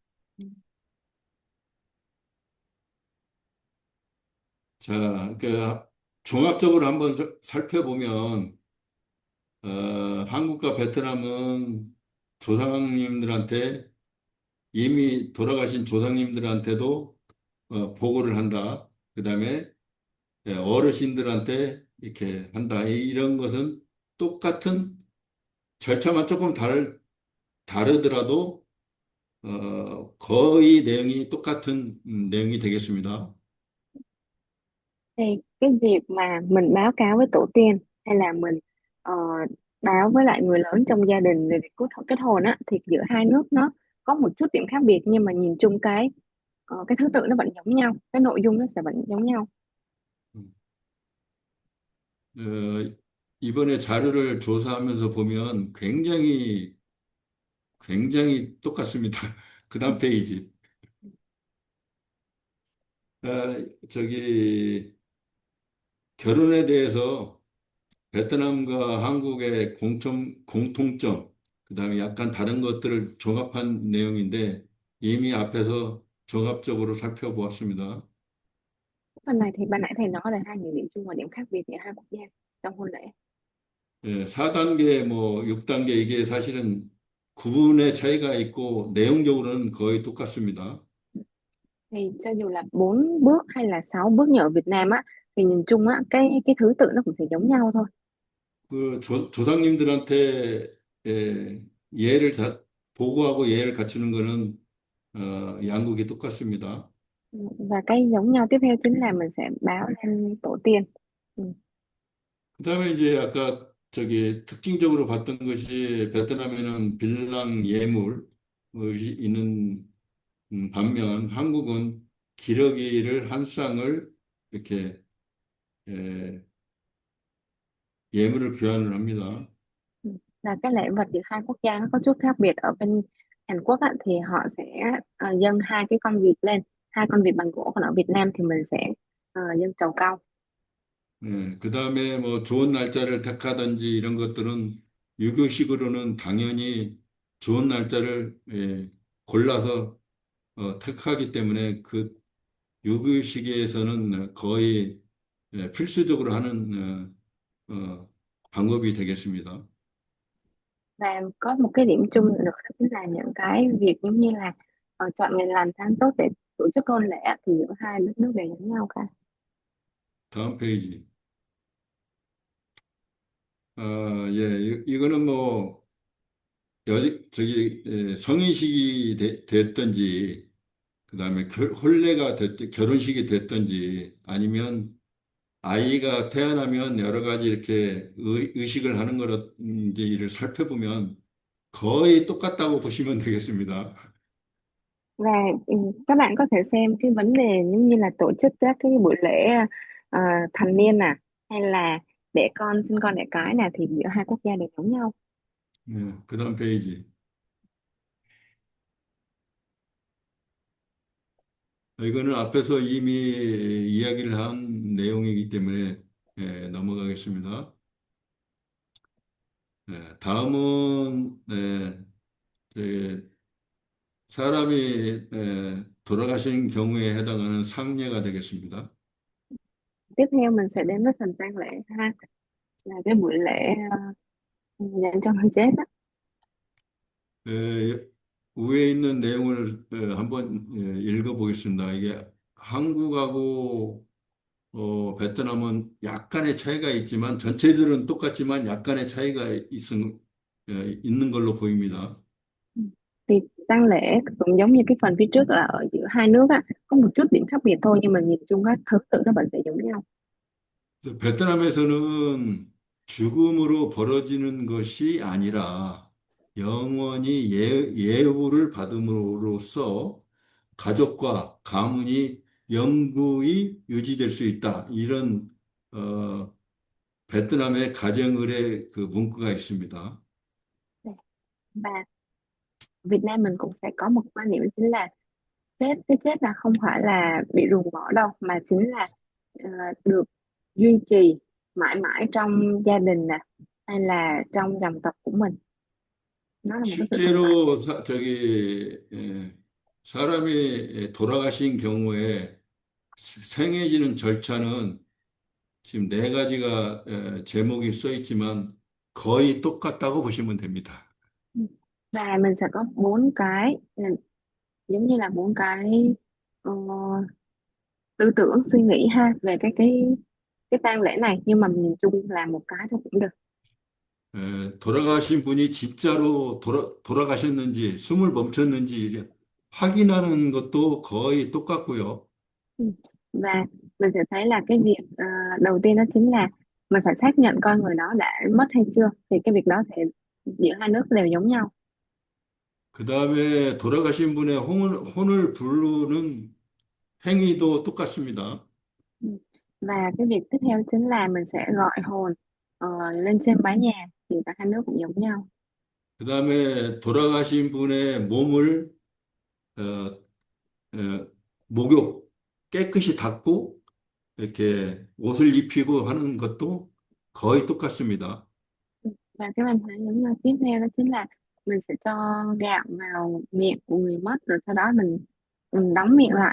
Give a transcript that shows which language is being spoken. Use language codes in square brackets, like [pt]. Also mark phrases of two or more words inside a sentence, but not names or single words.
[ko] 자, 종합적으로 한번 살펴보면, 한국과 베트남은 조상님들한테 이미 돌아가신 조상님들한테도 보고를 한다. 그다음에 어르신들한테 이렇게 한다. 이런 것은 똑같은 절차만 조금 다르더라도 거의 내용이 똑같은 내용이 되겠습니다. [vi] Thì cái việc mà mình báo cáo với tổ tiên hay là mình ờ, báo với lại người lớn trong gia đình về việc kết hôn á, thì giữa hai nước nó có một chút điểm khác biệt, nhưng mà nhìn chung cái thứ tự nó vẫn giống nhau, cái nội dung nó sẽ vẫn giống nhau. [ko] 음, 어, 이번에 자료를 조사하면서 보면 굉장히 똑같습니다. 그 다음 페이지. 저기 결혼에 대해서 베트남과 한국의 공통점, 그다음에 약간 다른 것들을 종합한 내용인데 이미 앞에서 종합적으로 살펴보았습니다. [vi] Phần này thì ban nãy thầy nói là hai những điểm chung và điểm khác biệt giữa hai quốc gia trong hôn lễ. [ko] 예, 4단계, 뭐 6단계 이게 사실은 구분의 차이가 있고 내용적으로는 거의 똑같습니다. [vi] Thì cho dù là 4 bước hay là 6 bước như ở Việt Nam á, thì nhìn chung á cái thứ tự nó cũng sẽ giống nhau thôi. [ko] 조상님들한테 예를 보고하고 예를 갖추는 거는 양국이 똑같습니다. [vi] Và cái giống nhau tiếp theo chính là mình sẽ báo lên tổ tiên. Ừ. [ko] 그다음에 이제 아까 저기 특징적으로 봤던 것이 베트남에는 빌랑 예물이 있는 반면 한국은 기러기를 한 쌍을 이렇게 에, 예물을 교환을 합니다. [vi] Ừ. Và cái lễ vật giữa hai quốc gia nó có chút khác biệt. Ở bên Hàn Quốc á, thì họ sẽ dâng hai cái con vịt lên, hai con vịt bằng gỗ, còn ở Việt Nam thì mình sẽ dâng trầu cau. [ko] 예, 그 다음에 뭐 좋은 날짜를 택하든지 이런 것들은 유교식으로는 당연히 좋은 날짜를 골라서 택하기 때문에 그 유교식에서는 거의 필수적으로 하는 방법이 되겠습니다. [vi] Và có một cái điểm chung nữa đó chính là những cái việc giống như là chọn ngày lành tháng tốt để tổ chức hôn lễ á, thì giữa hai đất nước đều giống nhau cả. [ko] 다음 페이지. 예, 이거는 뭐 성인식이 됐든지 그다음에 혼례가 결혼식이 됐든지 아니면 아이가 태어나면 여러 가지 이렇게 의식을 하는 거인지를 살펴보면 거의 똑같다고 보시면 되겠습니다. [vi] Và các bạn có thể xem cái vấn đề giống như là tổ chức các cái buổi lễ ờ, thành niên nè, hay là đẻ con, sinh con đẻ cái nè, thì giữa hai quốc gia đều giống nhau. [ko] 그다음 페이지. 이거는 앞에서 이미 이야기를 한 내용이기 때문에 넘어가겠습니다. 다음은 사람이 돌아가신 경우에 해당하는 상례가 되겠습니다. [vi] Tiếp theo mình sẽ đến với phần tang lễ ha, là cái buổi lễ dành cho người chết á. [ko] 에, 위에 있는 내용을 한번 읽어보겠습니다. 이게 한국하고 베트남은 약간의 차이가 있지만 전체들은 똑같지만 약간의 차이가 있는 걸로 보입니다. [vi] Ừ. Thì tang lễ cũng giống như cái phần phía trước là ở giữa hai nước á, có một chút điểm khác biệt thôi, nhưng mà nhìn chung các thứ tự nó vẫn sẽ giống nhau. [ko] 그래서 베트남에서는 죽음으로 벌어지는 것이 아니라 영원히 예우를 받음으로써 가족과 가문이 영구히 유지될 수 있다. 이런 어, 베트남의 가정의례 그 문구가 있습니다. [vi] Và Việt Nam mình cũng sẽ có một quan điểm chính là cái chết là không phải là bị ruồng bỏ đâu, mà chính là ờ, được duy trì mãi mãi trong gia đình nè, hay là trong dòng tộc của mình. Nó là một cái sự tồn tại. [ko] 실제로 사람이 돌아가신 경우에 생해지는 절차는 지금 네 가지가 제목이 써 있지만 거의 똑같다고 보시면 됩니다. [vi] Ừ. Và mình sẽ có bốn cái giống như là bốn cái ờ, tư tưởng suy nghĩ ha về cái tang lễ này, nhưng mà nhìn chung là một cái thôi cũng được. [ko] 돌아가신 분이 진짜로 돌아가셨는지, 숨을 멈췄는지 확인하는 것도 거의 똑같고요. [vi] Ừ. Và mình sẽ thấy là cái việc đầu tiên đó chính là mình phải xác nhận coi người đó đã mất hay chưa, thì cái việc đó sẽ giữa hai nước đều giống nhau. [ko] 그 다음에 돌아가신 분의 혼을 부르는 행위도 똑같습니다. [vi] Ừ. Và cái việc tiếp theo chính là mình sẽ gọi hồn lên trên mái nhà, thì cả hai nước cũng giống nhau. [ko] 그 다음에 돌아가신 분의 몸을 어, 목욕 깨끗이 닦고 이렇게 옷을 입히고 하는 것도 거의 똑같습니다. [vi] Ừ. Và cái văn hóa giống nhau tiếp theo đó chính là mình sẽ cho gạo vào miệng của người mất, rồi sau đó mình đóng miệng lại.